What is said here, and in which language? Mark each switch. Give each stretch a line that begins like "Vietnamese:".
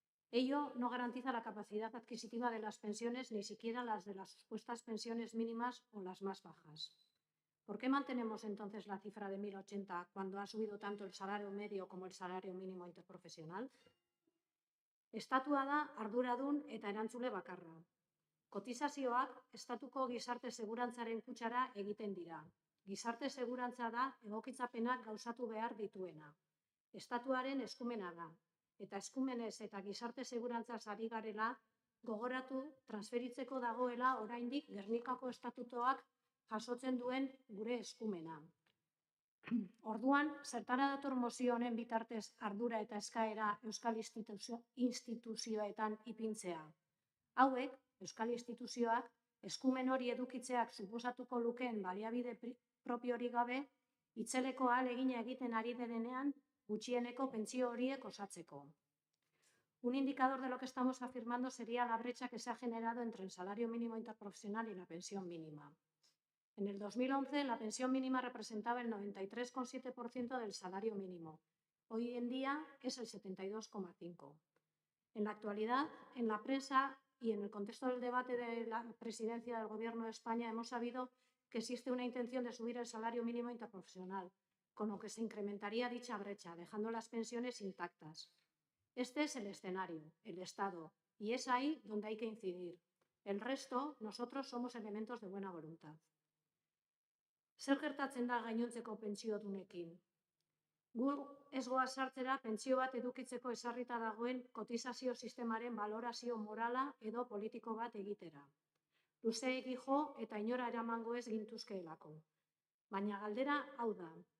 Spanish: Ello no garantiza la capacidad adquisitiva de las pensiones, ni siquiera las de las supuestas pensiones mínimas o las más bajas. ¿Por qué mantenemos entonces la cifra de 1.080 cuando ha subido tanto el salario medio como el salario mínimo interprofesional?
Basque: Estatua da arduradun eta erantzule bakarra. Kotizazioak estatuko gizarte segurantzaren kutxara egiten dira. Gizarte segurantza da egokitzapenak gauzatu behar dituena. Estatuaren eskumena da. Eta eskumenez eta gizarte segurantzaz ari garela gogoratu transferitzeko dagoela oraindik Gernikako estatutoak jasotzen duen gure eskumena. Orduan, zertara dator mozio honen bitartez ardura eta eskaera euskal instituzioetan ipintzea. Hauek, euskal instituzioak, eskumen hori edukitzeak suposatuko lukeen baliabide propiorik gabe, itzeleko ahalegina egiten ari denean gutxieneko pentsio horiek osatzeko.
Spanish: Un indicador de lo que estamos afirmando sería la brecha que se ha generado entre el salario mínimo interprofesional y la pensión mínima. En el 2011, la pensión mínima representaba el 93,7% del salario mínimo. Hoy en día es el 72,5%. En la actualidad, en la prensa y en el contexto del debate de la presidencia del Gobierno de España, hemos sabido que existe una intención de subir el salario mínimo interprofesional, con lo que se incrementaría dicha brecha, dejando las pensiones intactas. Este es el escenario, el Estado, y es ahí donde hay que incidir. El resto, nosotros somos elementos de buena voluntad.
Basque: Zer gertatzen da gainontzeko pentsiodunekin? Gu ez goaz sartzera pentsio bat edukitzeko ezarrita dagoen kotizazio sistemaren balorazio morala edo politiko bat egitera. Luzeegi jo eta inora eramango ez gintuzkeelako. Baina galdera hau da.